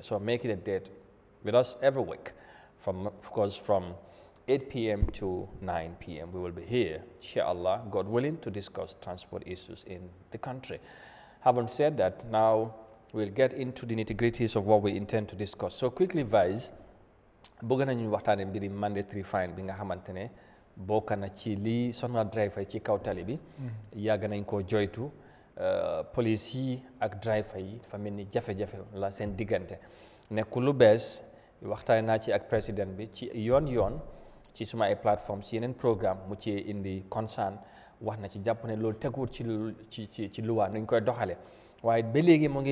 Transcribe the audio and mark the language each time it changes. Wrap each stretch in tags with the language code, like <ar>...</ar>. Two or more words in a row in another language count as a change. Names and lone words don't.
<en>So make it a date with us every week, from 8 p.m. to 9 p.m. We will be here, inshallah, God willing, to discuss transport issues in the country. Having said that, now we'll get into the nitty-gritties of what we intend to discuss. So quickly, Vice,</en> <wo>bëgg nañu waxtaane mbiri</wo> <en>mandatory fine</en> <wo>bi nga xamante ne bokk na ci li sonal driver ci kaw tali bi yàgg nañ koo joytu police yi ak driver yi dafa mel ni jafe-jafe la seen diggante nekkul lu bees waxtaane naa ci ak président bi ci yoon ci suma ay plateforme ci yeneen programme mu ci indi concern wax na ci jàpp ne loolu teguwul ci luwaa nuñ koy doxale waaye ba léegi mu ngi</wo>